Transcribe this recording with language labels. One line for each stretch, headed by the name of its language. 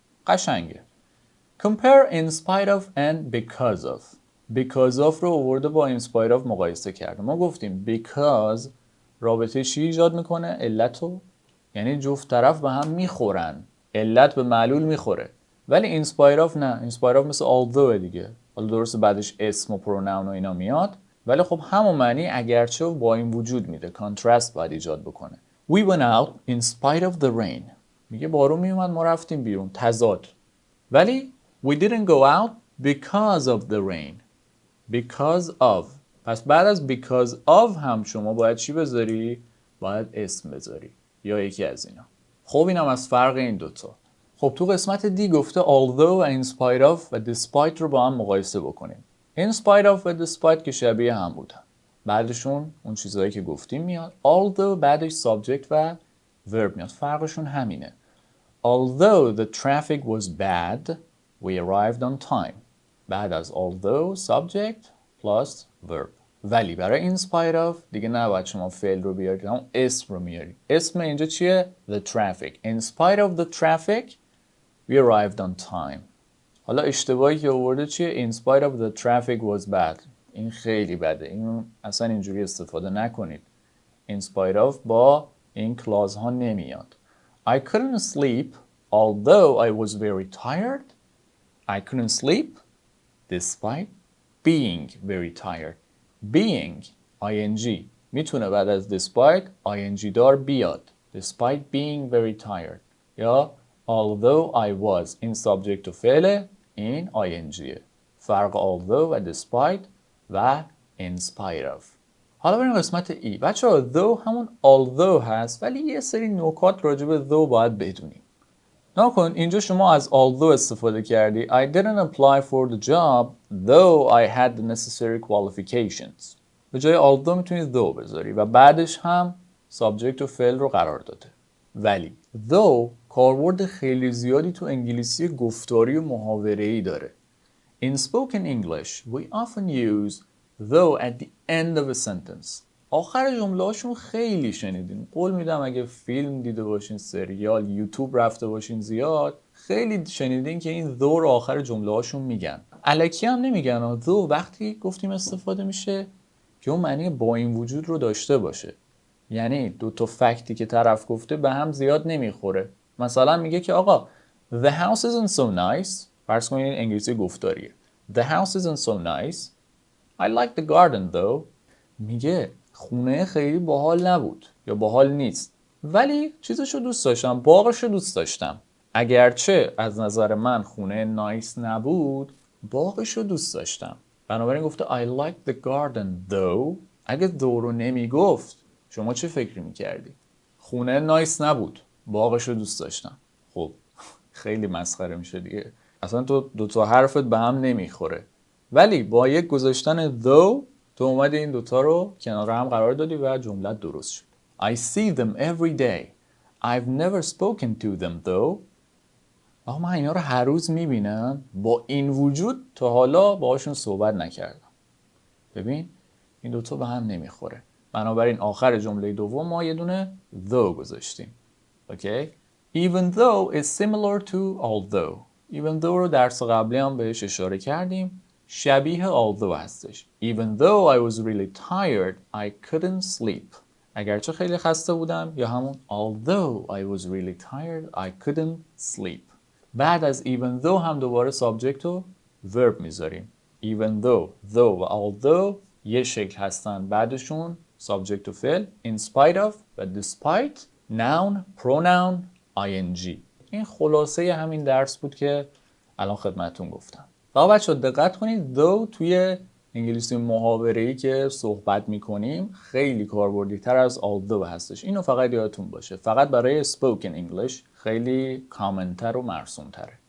Persian: قشنگه.
English: Compare in spite of and because of.
Persian: Because of رو آورده با in spite of مقایسه کرده. ما گفتیم because رابطه چی ایجاد میکنه؟ علتو، یعنی جفت طرف به هم میخورن. علت به معلول میخوره. ولی in spite of نه. in spite of مثل although دیگه. حالا درسته بعدش اسم و pronoun و اینا میاد، ولی خب همون معنی اگرچه با این وجود میده. کانترست باید ایجاد بکنه.
English: We went out in spite of the rain.
Persian: میگه بارون میومد ما رفتیم بیرون. تضاد. ولی
English: we didn't go out because of the rain. Because of.
Persian: پس بعد از because of هم شما باید چی بذاری؟ باید اسم بذاری یا یکی از اینا. خب اینم از فرق این دوتا. خب تو قسمت دی گفته although و in spite of و despite رو با هم مقایسه بکنیم. in spite of و despite که شبیه هم بودن. بعدشون اون چیزهایی که گفتیم میاد. although بعدش subject و verb میاد. فرقشون همینه.
English: Although the traffic was bad, we arrived on time. بعد از although subject plus verb.
Persian: ولی برای in spite of دیگه نباید شما فعل رو بیارید، همون اسم رو میارید. اسم اینجا چیه؟
English: The traffic. In spite of the traffic, we arrived on time.
Persian: حالا اشتباهی که آورده چیه؟
English: In spite of the traffic was bad.
Persian: این خیلی بده. این اصلا اینجوری استفاده نکنید. In spite of با این کلاز ها نمیاد.
English: I couldn't sleep although I was very tired. I couldn't sleep despite being very tired.
Persian: Being ing میتونه بعد از despite ing دار بیاد.
English: Despite being very tired.
Persian: یا
English: although I was
Persian: این subject و فعل، این ing. فرق although و despite و in spite of. حالا بریم قسمت ای. بچه ها though همون although هست ولی یه سری نکات راجع به though باید بدونیم. نکن اینجا شما از although استفاده کردی.
English: I didn't apply for the job though I had the necessary qualifications.
Persian: به جای although میتونید though بذاری و بعدش هم subject و فعل رو قرار داده. ولی though کاربرد خیلی زیادی تو انگلیسی گفتاری و محاوره‌ای داره.
English: In spoken English, we often use though at the end of a sentence.
Persian: آخر جمله هاشون خیلی شنیدین. قول میدم اگه فیلم دیده باشین، سریال، یوتیوب رفته باشین زیاد، خیلی شنیدین که این though رو آخر جمله هاشون میگن. الکی هم نمیگن. though وقتی گفتیم استفاده میشه که اون معنی با این وجود رو داشته باشه. یعنی دو تا فکتی که طرف گفته به هم زیاد نمیخوره. مثلا میگه که آقا
English: the house isn't so nice.
Persian: فرض کنید انگلیسی گفتاریه.
English: The house isn't so nice. I like the garden though.
Persian: میگه خونه خیلی باحال نبود یا باحال نیست، ولی چیزشو دوست داشتم، باغشو دوست داشتم. اگرچه از نظر من خونه نایس نبود، باغشو دوست داشتم. بنابراین گفته
English: I like the garden though.
Persian: اگه though رو نمیگفت شما چه فکری میکردی؟ خونه نایس نبود، باغشو دوست داشتم. خب خیلی مسخره میشه دیگه. اصلا تو دوتا حرفت به هم نمیخوره. ولی با یک گذاشتن though تو اومدی این دوتا رو کنار هم قرار دادی و جملت درست شد.
English: I see them every day. I've never spoken to them though.
Persian: آقا من اینا رو هر روز میبینم، با این وجود تا حالا باهاشون صحبت نکردم. ببین این دوتا به هم نمیخوره. بنابراین آخر جمله دوم ما یه دونه though گذاشتیم.
English: Okay? Even though is similar to although.
Persian: Even though رو درس قبلی هم بهش اشاره کردیم. شبیه although هستش.
English: Even though I was really tired, I couldn't sleep.
Persian: اگرچه خیلی خسته بودم، یا همون
English: although I was really tired, I couldn't sleep.
Persian: بعد از even though هم دوباره subject و verb میذاریم. Even though و although یه شکل هستن، بعدشون subject و فعل.
English: In spite of و despite noun, pronoun, ing.
Persian: این خلاصه همین درس بود که الان خدمتتون گفتم. آقا بچه‌ها دقت کنید though توی انگلیسی محاوره‌ای که صحبت می‌کنیم خیلی کاربردی تر از although هستش. اینو فقط یادتون باشه. فقط برای spoken English خیلی کامن‌تر و مرسوم‌تره.